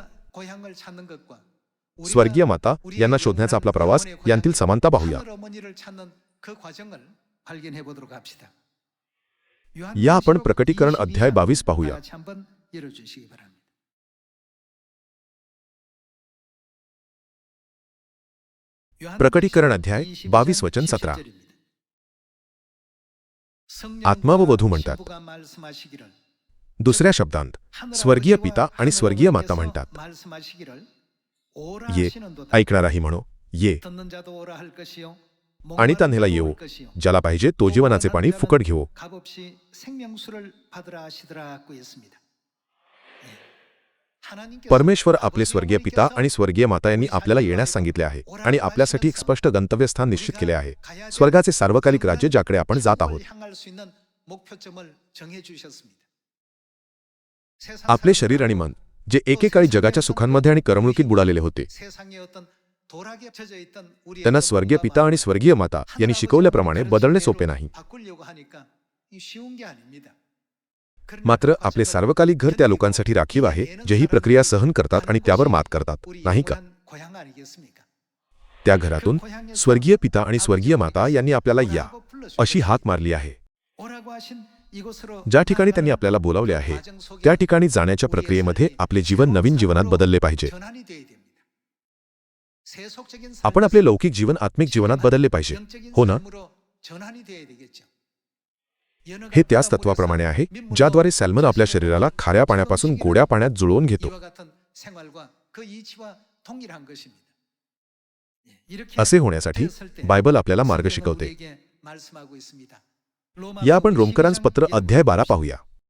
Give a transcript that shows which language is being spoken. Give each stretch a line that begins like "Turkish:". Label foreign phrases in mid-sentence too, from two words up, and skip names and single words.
Korean: 고향을 찾는 것과 우리가
Marathi: स्वर्गीय माता यांना शोधण्याचा आपला प्रवास यांतील समानता पाहूया.
Korean: 하늘 어머니를 찾는 그 과정을 발견해 보도록 합시다.
Marathi: या आपण प्रकटीकरण अध्याय 22 पाहूया.
Korean: 같이 한번 읽어주시기 바랍니다.
Marathi: प्रकटीकरण अध्याय 22 वचन 17. आत्मा व वधू म्हणतात. दुसऱ्या शब्दांत स्वर्गीय पिता आणि स्वर्गीय माता म्हणतात, ये, ऐकणाराही म्हणो, ये, आणि तन्हेला येवो, ज्याला पाहिजे तो जीवनाचे पाणी फुकट घेवो.
Korean: 값없이 생명수를 받으라 하시더라고 했습니다.
Marathi: परमेश्वर आपले स्वर्गीय पिता आणि स्वर्गीय माता यांनी आपल्याला येण्यास सांगितले आहे आणि आपल्यासाठी एक स्पष्ट गंतव्यस्थान निश्चित केले आहे, स्वर्गाचे सार्वकालिक राज्य ज्याकडे आपण जात आहोत.
Korean: 향할 수 있는 목표점을 정해 주셨습니다.
Marathi: आपले शरीर आणि मन, जे एकेकाळी जगाच्या सुखांमध्ये आणि करमणुकीत बुडालेले होते,
Korean: 세상의 어떤 도락에 젖어 있던 우리
Marathi: त्यांना स्वर्गीय पिता आणि स्वर्गीय माता यांनी शिकवल्याप्रमाणे बदलणे सोपे नाही.
Korean: 바꾸려고 하니까 이 쉬운 게 아닙니다.
Marathi: मात्र आपले सार्वकालिक घर त्या लोकांसाठी राखीव आहे जे ही प्रक्रिया सहन करतात आणि त्यावर मात करतात, नाही का?
Korean: 고향 아니겠습니까?
Marathi: त्या घरातून स्वर्गीय पिता आणि स्वर्गीय माता यांनी आपल्याला या अशी हाक मारली आहे.
Korean: 오라고 하신 이곳으로
Marathi: ज्या ठिकाणी त्यांनी आपल्याला बोलावले आहे त्या ठिकाणी जाण्याच्या प्रक्रियेमध्ये आपले जीवन नवीन जीवनात बदलले पाहिजे.
Korean: 전환이 돼야 됩니다. 세속적인
Marathi: आपण आपले लौकिक जीवन आत्मिक जीवनात बदलले पाहिजे, हो ना?
Korean: 삶으로 전환이 돼야 되겠죠.
Marathi: हे त्याच तत्वाप्रमाणे आहे ज्याद्वारे सॅल्मन आपल्या शरीराला खाऱ्या पाण्यापासून गोड्या पाण्यात जुळवून घेतो.
Korean: 이와 같은 생활과 그 이치와 동일한 것입니다.
Marathi: असे होण्यासाठी बायबल आपल्याला मार्ग शिकवते.
Korean: 우리에게 말씀하고 있습니다.
Marathi: या आपण रोमकरांस पत्र अध्याय 12 पाहूया.